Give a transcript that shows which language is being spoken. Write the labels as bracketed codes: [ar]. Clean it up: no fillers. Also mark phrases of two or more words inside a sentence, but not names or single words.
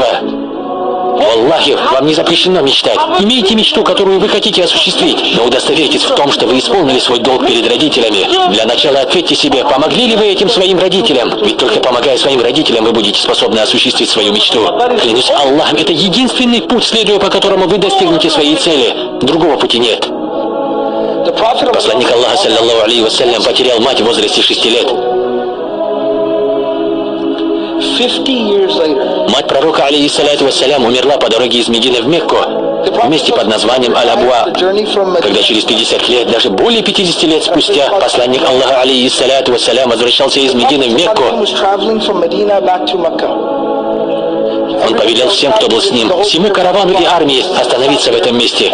[ru] Аллахе, вам не запрещено мечтать. Имейте мечту, которую вы хотите осуществить, но удостоверьтесь в том, что вы исполнили свой долг перед родителями. Для начала ответьте себе, помогли ли вы этим своим родителям? Ведь только помогая своим родителям, вы будете способны осуществить свою мечту. Клянусь Аллахом, это единственный путь, следуя по которому вы достигнете своей цели. Другого пути нет. Посланник Аллаха, [ar] صلى الله عليه وسلم, [ru] потерял мать в возрасте 6 лет. [en] 50 years later, [ru] Мать пророка, [ar] عليه الصلاة والسلام, [ru] умерла по дороге из Медины в Мекку, в месте под названием Аль-Абуа. Когда через 50 лет, даже более 50 лет спустя, посланник Аллаха, [ar] عليه الصلاة والسلام, [ru] возвращался из Медины в Мекку, он повелел всем, кто был с ним, всему каравану и армии остановиться в этом месте.